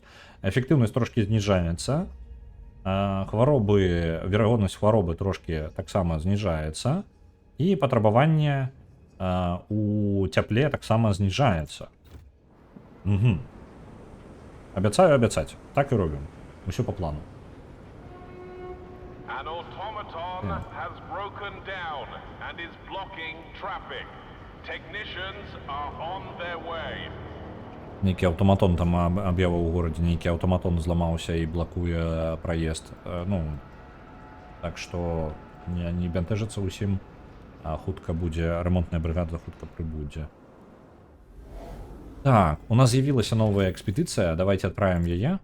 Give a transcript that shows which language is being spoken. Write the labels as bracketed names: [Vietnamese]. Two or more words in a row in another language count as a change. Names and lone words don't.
[Belarusian] Эфектыўнасць трошкі зніжаецца, верагоднасць хваробы трошкі таксама зніжаецца, і патрабаванне у цяпле таксама зніжаецца. Абяцаю абяцаць. Так і робім. Усё па плану. [English] An automaton has broken down and is blocking traffic. Technicians are on their way. [Belarusian] Нейкі аўтаматон там аб'явіў у горадзе, нейкі аўтаматон зламаўся і блакуе праезд. Так што не бянтэжыцца ўсім, а хутка будзе, ремонтная брыгада хутка прыбудзе. Так, у нас з'явілася новая экспедыцыя, давайте адправім яе.